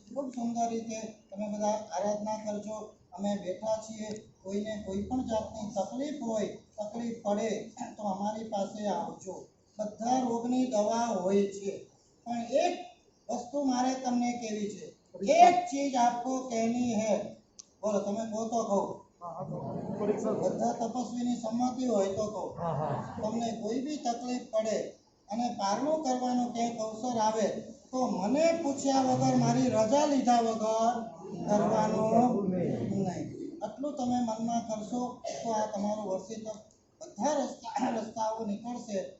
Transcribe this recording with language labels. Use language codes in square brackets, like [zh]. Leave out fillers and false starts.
[gu] ખૂબ સુંદર રીતે તમે બધા આરાધના કરજો। અમે બેઠા છીએ। કોઈને કોઈ પણ જાતની તકલીફ હોય, તકલીફ પડે તો અમારી પાસે આવજો। બધા રોગની દવા હોય છે, પણ એક વસ્તુ મારે તમને કહેવી છે। [hi] एक चीज आपको कहनी है, बोलो [gu] તમે કહો તો કહો। બધા તપસ્વીની સંમતિ હોય તો કહો। તમને કોઈ બી તકલીફ પડે અને પારણું કરવાનો ક્યાંક અવસર આવે તો મને પૂછ્યા વગર, મારી રજા લીધા વગર કરવાનું નહીં। આટલું તમે મનમાં કરશો તો આ તમારું વર્ષિત બધા રસ્તાઓ નીકળશે।